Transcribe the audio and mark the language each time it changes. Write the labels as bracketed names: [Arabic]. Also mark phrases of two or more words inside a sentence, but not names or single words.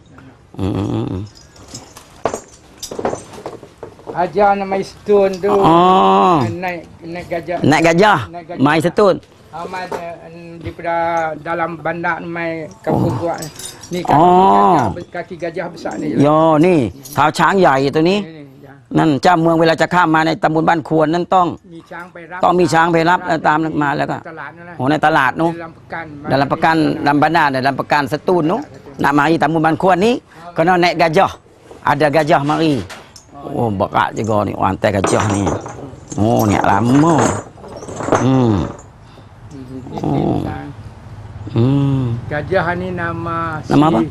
[Malay] Ajar nak mai Setun tu. Naik gajah. Naik gajah. Mai Setun. Mai daripada dalam bandar mai kampung buat ni kaki gajah besar ni. [Thai] Ni เท้า ช้างใหญ่ตัวนี้ นั่นเจ้าเมืองเวลาจะข้ามมาในตำบลบ้านควรนั่นต้องมีช้างไปรับตามมาแล้วก็ในตลาดนู้น [Malay] dalam pekan dalam bandar dalam pekan Setun [Thai] นู้น [Malay] nak mari Tambun Bankuan ni kena naik gajah. Ada gajah mari. Berat juga ni rantai gajah ni. Ni lama. Gajah ni nama apa?